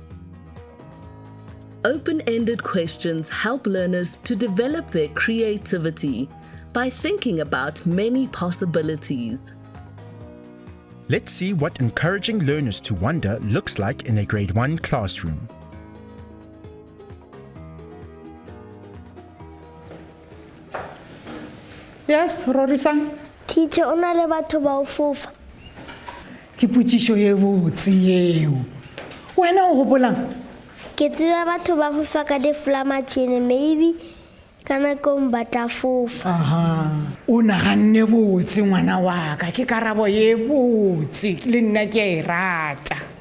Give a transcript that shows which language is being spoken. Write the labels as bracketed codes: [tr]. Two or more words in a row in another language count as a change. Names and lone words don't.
[en] Open-ended questions help learners to develop their creativity by thinking about many possibilities. Let's see what encouraging learners to wonder looks like in a grade 1 classroom. Yes, Rorisang. Teacher, [tn] o na le batho ba o fofa. Ke putsiso e botse eo. Wena o gopolang? Ke tseba batho ba fofa ka di-flamatšhene, maybe ka nakong ba tla fofa. Aha. O naganne botse ngwana wa ka, ke karabo ye botse, le nna ke a e rata.